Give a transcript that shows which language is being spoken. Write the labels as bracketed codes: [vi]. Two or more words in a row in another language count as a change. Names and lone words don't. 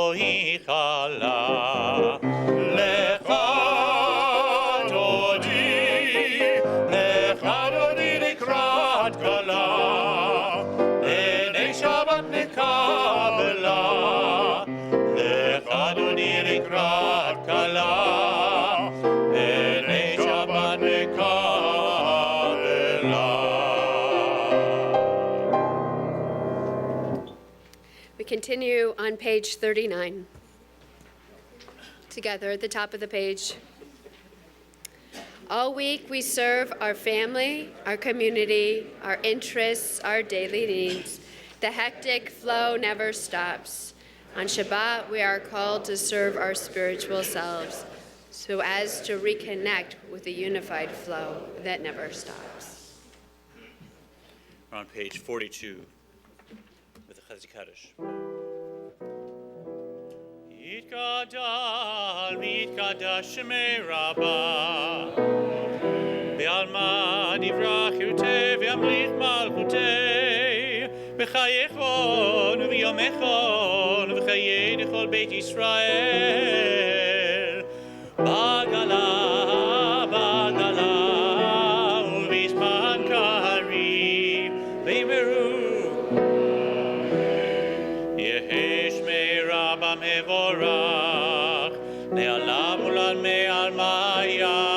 [he] לכה דודי לקראת כלה, פני שבת נקבלה. לכה דודי לקראת כלה, פני שבת נקבלה. [en] We continue on page 39. Together at the top of the page. All week we serve our family, our community, our interests, our daily needs. The hectic flow never stops. On Shabbat, we are called to serve our spiritual selves so as to reconnect with the unified flow that never stops. We're on page 42 with the [he] חצי קדיש. [arc] יתגדל ויתקדש שמיה רבא בעלמא די ברא כרעותה וימליך מלכותה בחייכון וביומיכון ובחיי דכל בית ישראל בעגלא בעגלא ובזמן קריב ואמרו יהא שמיה רבא מברך לעלם ולעלמי עלמיא